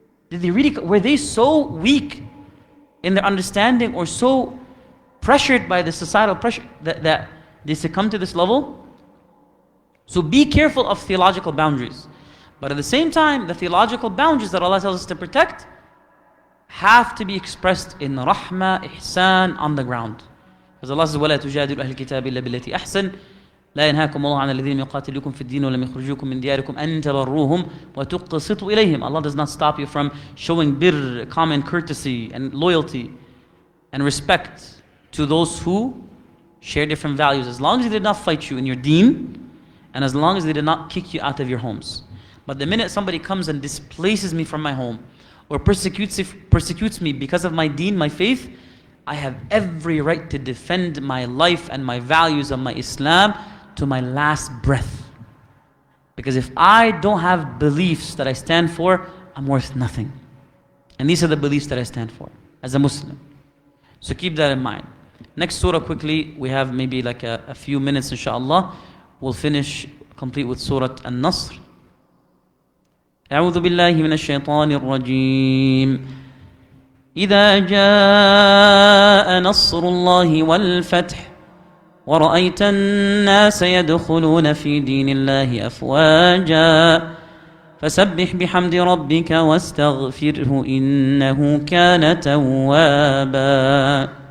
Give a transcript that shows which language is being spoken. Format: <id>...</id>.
<en>Did they really, were they so weak in their understanding or so pressured by the societal pressure that they succumb to this level? So be careful of theological boundaries. But at the same time, the theological boundaries that Allah tells us to protect have to be expressed in rahmah, ihsan, on the ground. Because Allah says,</en> <ar>وَلَا تُجَادِلُ أَهْلِ الْكِتَابِ إِلَّا بِالَّتِي أَحْسَنُ لا ينهاكم الله عن الذين يقاتلوكم في الدين ولم يخرجوكم من دياركم أن تبروهم وتقسطوا إليهم.</ar> <en>Allah does not stop you from showing birr, common courtesy and loyalty and respect to those who share different values, as long as they did not fight you in your deen and as long as they did not kick you out of your homes. But the minute somebody comes and displaces me from my home or persecutes me because of my deen, my faith, I have every right to defend my life and my values of my Islam to my last breath. Because if I don't have beliefs that I stand for, I'm worth nothing. And these are the beliefs that I stand for as a Muslim. So keep that in mind. Next surah quickly, we have maybe like a few minutes inshallah. We'll finish complete with Surah An-Nasr.</en> <ar>أعوذ بالله من الشيطان الرجيم إذا جاء نصر الله والفتح ورأيت الناس يدخلون في دين الله أفواجا فسبح بحمد ربك واستغفره إنه كان توابا.</ar>